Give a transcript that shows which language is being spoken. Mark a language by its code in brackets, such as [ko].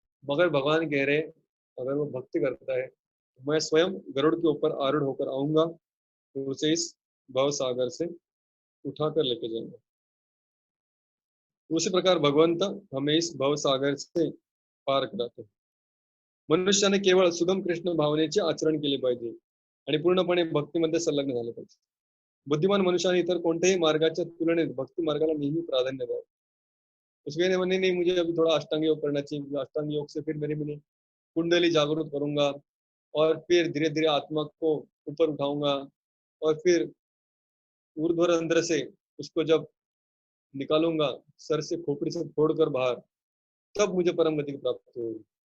[hi] मगर भगवान कह रहे हैं, अगर वो भक्ति करता है तो मैं स्वयं गरुड़ के ऊपर आरूढ़ होकर आऊंगा, तो उसे इस भव सागर से उठा कर लेके जाएंगे। उसी प्रकार भगवंत हमें इस भव सागर से पार कराते हैं। [mr] मनुष्याने केवळ सुगम कृष्ण भावनेचे आचरण केले पाहिजे आणि पूर्णपणे भक्तीमध्ये संलग्न झाले पाहिजे. बुद्धिमान मनुष्याने इतर कोणत्याही मार्गाच्या तुलनेत भक्ती मार्गाला नेहमी प्राधान्य द्यावे. [hi] उसके नहीं नहीं मुझे अभी थोड़ा अष्टांग योग करना चाहिए, अष्टांग योग से फिर मैंने कुंडली जागरूक करूंगा और फिर धीरे धीरे आत्मा को ऊपर उठाऊंगा और फिर ऊर्ध्वरंध्र से उसको जब निकालूंगा, सर से खोपड़ी से फोड़कर बाहर, तब मुझे परम गति की प्राप्ति होगी।